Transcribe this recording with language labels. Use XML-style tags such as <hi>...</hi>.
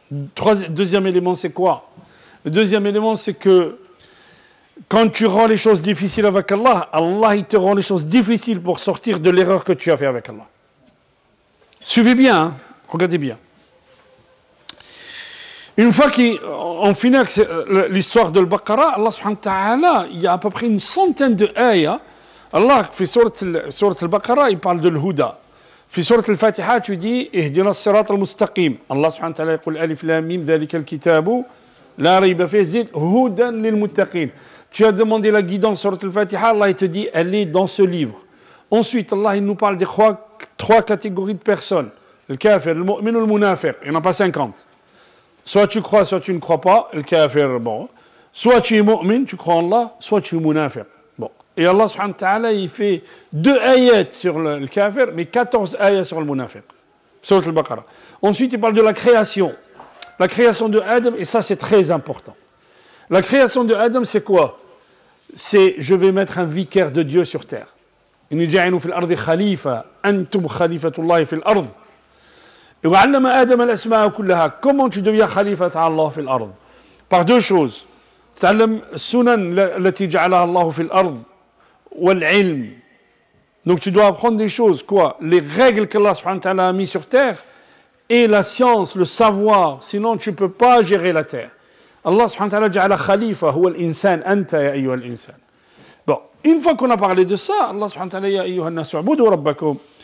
<fr>Deuxième élément, c'est quoi? Le deuxième élément, c'est que quand tu rends les choses difficiles avec Allah, Allah, il te rend les choses difficiles pour sortir de l'erreur que tu as fait avec Allah. Suivez bien, hein? Regardez bien. Une fois qu'on finit avec l'histoire de l'Baqarah, Allah subhanahu wa ta'ala, il y a à peu près une centaine de ayats. Allah,</fr> <ar>في سورة البقرة,</ar> <fr>il parle de l'huda.</fr> <ar>في سورة الفاتحة,</ar> <fr>tu dis,</fr> <ar>اهدنا الصراط المستقيم. Allah subhanahu wa ta'ala يقول ألف لام ميم ذلك الكتاب لا ريب فيه زيد هدى للمتقين.</ar> <fr>Tu as demandé la guidance sur Al-Fatiha, Allah il te dit, elle est dans ce livre. Ensuite, Allah il nous parle des trois catégories de personnes. Le kafir, le mu'min ou le munafiq. Il n'y en a pas 50. Soit tu crois, soit tu ne crois pas. Le kafir, bon. Soit tu es mu'min, tu crois en Allah, soit tu es munafiq. Bon. Et Allah subhanahu wa ta'ala, il fait 2 ayats sur le kafir, mais 14 ayats sur le munafiq. Sur Al-Baqarah. Ensuite, il parle de la création. La création de Adam, et ça c'est très important. La création de Adam, c'est quoi? C'est, je vais mettre un vicaire de Dieu sur terre.</fr> <ar>Inni ja'inu fil ardi khalifa, antum khalifatullah fil ard.</ar> <fr>Et</fr> <ar>wa'allama Adam al-asma'a kullaha.</ar> <fr>Comment tu deviens</fr> <ar>khalifat Allah fil ard?</ar> <fr>Par deux choses.</fr> <ar>تعلم السنن التي جعلها الله في الأرض والعلم.</ar> <fr>Donc tu dois apprendre des choses, quoi? Les règles qu'Allah subhanahu wa ta'ala a mis sur terre et la science, le savoir. Sinon tu ne peux pas gérer la terre. Allah subhanahu wa ta'ala</fr> <ar>ja'ala khalifa huwa al-insan anta ya ayyuha al-insan.</ar> <fr>Bon, une fois qu'on a parlé de ça, Allah subhanahu wa ta'ala</fr> <ar>ya ayyuha an-nas u'budu rabbakum.</ar>